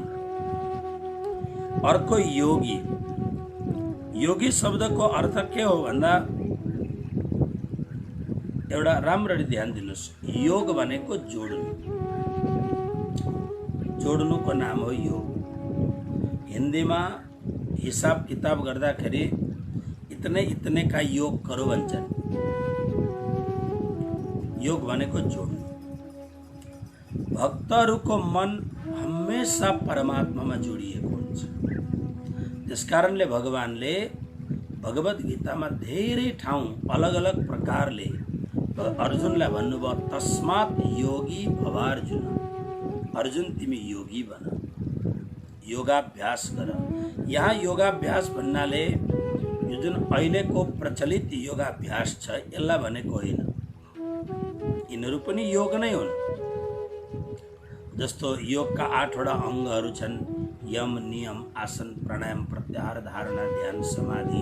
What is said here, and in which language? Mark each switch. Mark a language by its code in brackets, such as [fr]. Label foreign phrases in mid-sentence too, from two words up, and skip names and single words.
[ne] अर्को योगी, योगी शब्दको अर्थ के हो भन्दा, एउटा राम्ररी ध्यान दिनुहोस्, योग भनेको जोड्नु, जोड्नुको नाम हो योग। हिन्दीमा हिसाब किताब गर्दाखेरि [hi] इतने इतने का योग करो [ne] भन्छन्। योग भनेको जोड्नु। भक्तहरूको मन हमेशा परमात्मामा जोडिएको हुन्छ। त्यसकारणले भगवानले भगवत गीतामा धेरै ठाउँ अलग अलग प्रकारले अर्जुनलाई भन्नुभयो, [sa] तस्मात् योगी भवार्जुन, [ne] अर्जुन तिमी योगी बन, योगाभ्यास गर। यहाँ योगाभ्यास भन्नाले यो जुन अहिलेको प्रचलित योगाभ्यास छ यसलाई भनेको होइन, यिनीहरू पनि योग नै हुन्। जस्तो योगका 8वटा अङ्गहरू छन्, यम, नियम, आसन, प्राणायाम, प्रत्याहार, धारणा, ध्यान, समाधि।